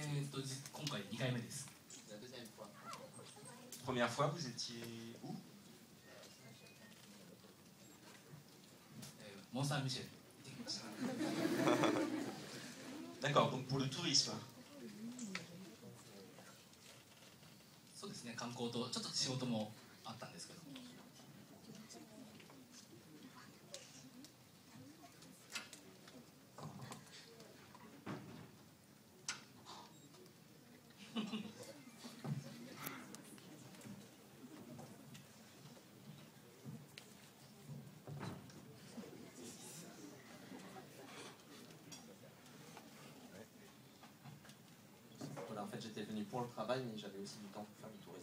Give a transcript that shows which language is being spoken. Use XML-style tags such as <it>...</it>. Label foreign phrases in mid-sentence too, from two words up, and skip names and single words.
<ja>今回2回目です。</ja> <fr>La deuxième fois. Première fois, vous étiez où?</fr> <ja>モンサンミシェル行ってきました。</ja> <fr>D'accord, donc pour le tourisme.</fr> <ja>そうですね、観光とちょっと仕事もあったんですけど。</ja> <fr>Voilà, en fait, j'étais venu pour le travail, mais j'avais aussi du temps pour faire du tourisme.</fr>